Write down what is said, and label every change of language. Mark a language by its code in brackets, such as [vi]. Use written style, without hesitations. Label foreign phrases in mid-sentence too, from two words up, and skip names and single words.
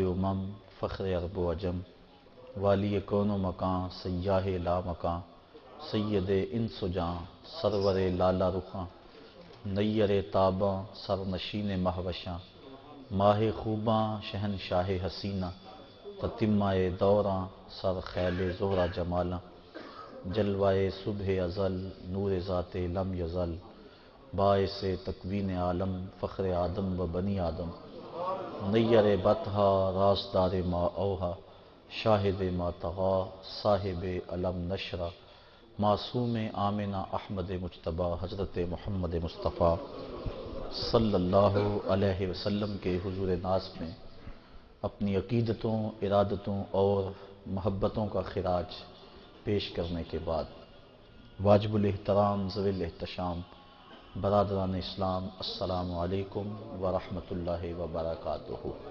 [ur] امم، فخر عرب و عجم، والی کون و مکان، سیاہ لا مکان، سید انس و جاں، سرور لالا رخاں، نیر تاباں، سرنشین مہوشاں، ماہ خوباں، شہنشاہ حسینہ، تتمہ دوراں، سر خیل زہرہ جمالاں، جلوائے صبح ازل، نور ذات لم یزل، باعث تکوین عالم، فخر آدم و بنی آدم، نیر بطحا، رازدار ما اوہا، شاہد ما طغا، صاحب علم نشرہ، معصوم آمنہ احمد مجتبیٰ، حضرت محمد مصطفیٰ [ar] صلی اللہ علیہ وسلم [ur] کے حضور ناز میں اپنی عقیدتوں، ارادتوں اور محبتوں کا خراج پیش کرنے کے بعد، واجب الاحترام ذوی الاحتشام برادران اسلام، [ar] السلام علیکم ورحمۃ اللہ وبرکاتہ۔